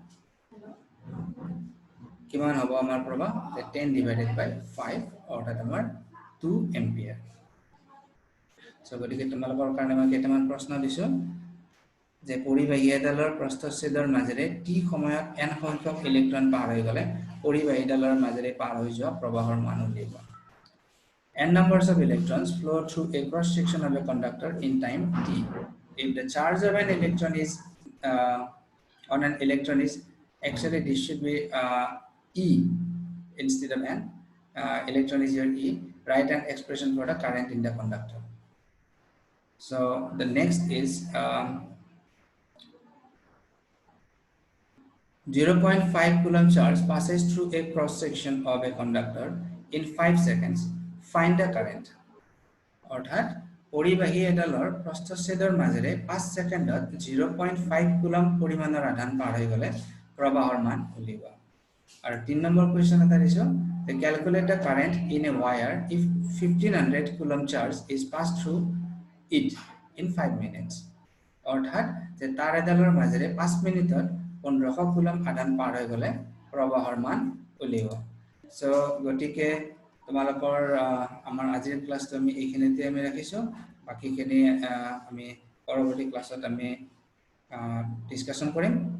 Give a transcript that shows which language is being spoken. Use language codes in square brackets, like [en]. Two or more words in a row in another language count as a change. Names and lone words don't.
[as] কিমান হ'ব আমাৰ প্ৰবাহ 10 [en] divided by [as] 5 অৰ্থাৎ আমাৰ 2 ampere সো গতিকে তোমালোকৰ কাৰণে মই কেইটামান প্ৰশ্ন দিছো যে পৰিবাহী এডালৰ প্ৰস্থচ্ছেদৰ মাজেৰে টি সময়ত n সংখ্যক ইলেক্ট্ৰন পাৰ হৈ গলে পৰিবাহীডালৰ মাজেৰে পাৰ হৈ যোৱা প্ৰবাহৰ মান উলিয়াবা [en] n numbers of electrons flow through a cross section of a conductor in time t if the charge of an electron is on an electron is actually this should be e instead of n electron is your e write an expression for the current in the conductor so the next is 0.5 coulomb charge passes through a cross section of a conductor in 5 seconds find the current [as] অর্থাৎ পৰিবাহী এডালৰ প্ৰস্থচ্ছেদৰ মাজেৰে 5 সেকেন্ডত 0.5 কুলম পৰিমাণৰ আধান পাৰ হৈ গলে প্ৰবাহৰ মান উলিওৱা আৰু 3 নম্বৰ কোৱেশ্চন এটা দিছো [en] the calculate the current in a wire if 1500 coulomb charge is passed through it in 5 minutes [as] অৰ্থাৎ যে তার এডালৰ মাজেৰে 5 মিনিটত 1500 কুলম আধান পাৰ হৈ গলে প্ৰবাহৰ মান উলিওৱা সো গতিকে তোমালোকৰ আমাৰ আজিৰ ক্লাছটো আমি এইখিনিতে আমি ৰাখিছো বাকিখিনি আমি পৰৱৰ্তী ক্লাছত আমি ডিসকাশন কৰিম